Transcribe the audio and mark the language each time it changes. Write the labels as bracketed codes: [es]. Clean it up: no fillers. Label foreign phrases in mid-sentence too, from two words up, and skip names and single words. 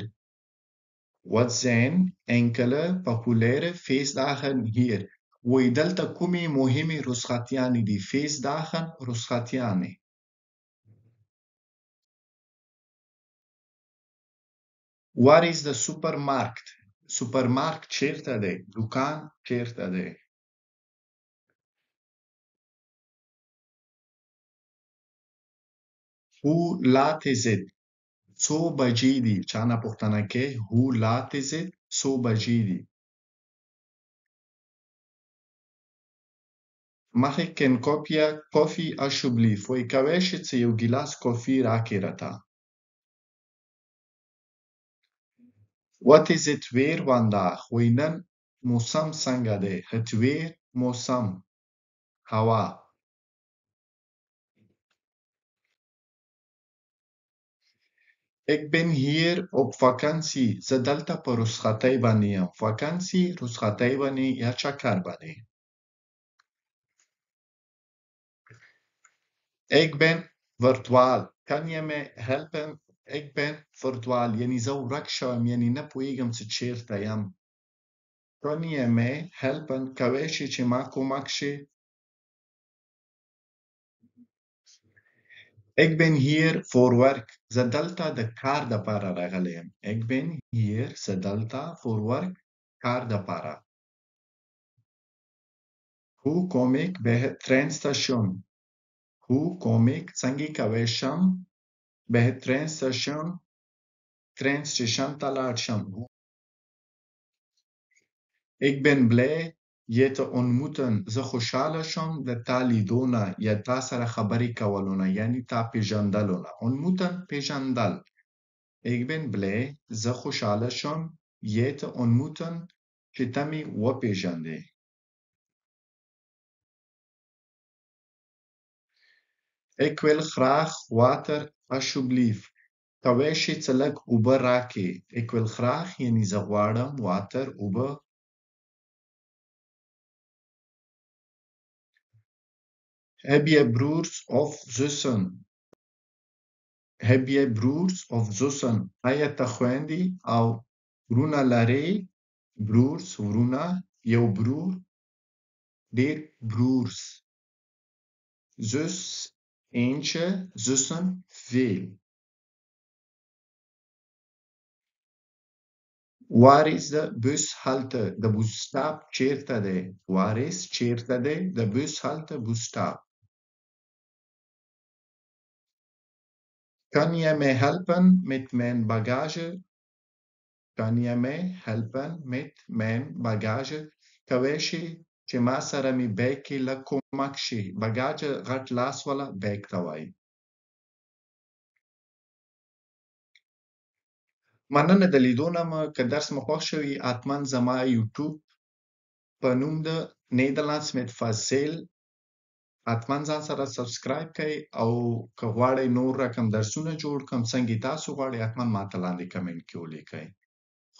[nl] Wat zijn enkele populaire feestdagen hier? [ps] وایي دلته کومې مهمې رخصتیانې دي. [nl] feestdagen رخصتیانې. Waar is de supermarkt? [ps] supermarkt چیرته دی. دکان چیرته دی. [nl] Hoe laat is het? [ps] څو بجې دي. چا نه پوښتنه کوي. [nl] Hoe laat is het? [ps] څو بجې دي. [nl] Mag ik een kopje koffie alsjeblieft? [ps] وایي کولی شي چې یو ګیلاس کافي راکړي راته. [nl] Wat is het weer vandaag? [ps] وایي نن موسم څنګه دی. [nl] het weer [ps] موسم هوا. [nl] Ik ben hier op vakantie. [ps] زه دلته په رخصتۍ باندې یم. vakantie رخصتۍ باندې یا چکر باندې. [nl] Ik ben verdwaald. Kan je me helpen? Ik ben verdwaald. [ps] یعنی زه ورک شوم. یعنی نه پوهیږم چې چیرته یم. [nl] Kan je me helpen? [ps] کولی شي چې ما کومک شي. [nl] Ik ben hier voor werk. [ps] زه دلته د کار دپاره راغلی یم. [nl] Ik ben hier. [ps] زه دلته [nl] voor werk [ps] کار دپاره. [nl] Hoe kom ik bij het treinstation? Hoe kom ik [ps] څنګه کولی شم [nl] bij het treinstation [ps] ترین سټیشن ته لاړ شم. [nl] Ik ben blij je te ontmoeten. [ps] زه خوشحاله شوم د تا لیدونه یا تا سره خبرې کولونه یعنی تا پیژندلونه. ontmoeten پیژندل. [nl] Ik ben blij [ps] زه خوشحاله شوم [nl] je te ontmoeten [ps] چې ته مې وپیژندې. [nl] Ik wil graag water alsjeblieft. [ps] کولی شې څه لږ اوبه راکې. [nl] Ik wil graag [ps] یعنی زه غواړم water اوبه. [nl] Heb je broers of zussen? Heb je broers of zussen? [ps] آیا ته خویندې او ورونه لرې؟ broers ورونه، یو broer، ډېر broers. [nl] zus eentje, zussen veel. Waar is de bushalte? [ps] د busstop چیرته دی؟ [nl] Waar is [ps] چیرته دی؟ [nl] د bushalte busstop. Kan je mij helpen met mijn bagage? Kan je mij helpen met mijn bagage? [ps] کولی شې چې ما سره مې بیگ کې لږ کومک شي. bagage غټ لاس والا بیگ ته وایي. مننه د لیدو نه. که درس مو خوښ شوي حتما زما یوټیوب په نوم د [nl] Nederlands met [ps] فاصل حتما ځان سره سبسکرایب کړئ او که غواړئ نور رقم درسونه جوړ کړم څنګه تاسو غواړئ حتما ماته لاندې کمنټ کې ولیکئ.